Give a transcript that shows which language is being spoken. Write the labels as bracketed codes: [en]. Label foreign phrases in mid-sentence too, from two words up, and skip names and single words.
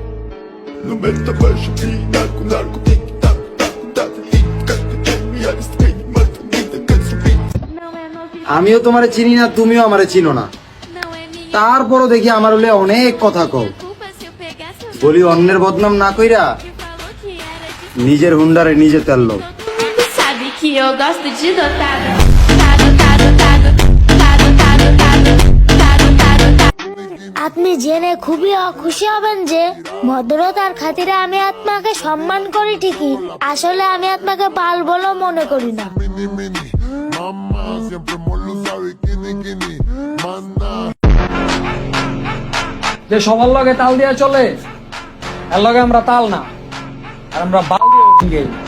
[bn] আমিও তোমারে চিনি না, তুমিও আমারে চিনো না, তারপরও দেখি আমার হলে অনেক কথা কও। বলি অন্যের বদনাম না কইরা নিজের হুন্ডারে নিজে তেল লো। [pt] Sabe que eu gosto de dotado. [bn] আপনি জেনে খুবই খুশি হবেন যে ভদ্রতার খাতিরে আমি আপনাকে সম্মান করি ঠিকই, আসলে আমি আপনাকে বাল বলে মনে করি না। যে সবার লগে তাল দিয়া চলে, এর লগে আমরা তাল না, আর আমরা বাল দিয়ে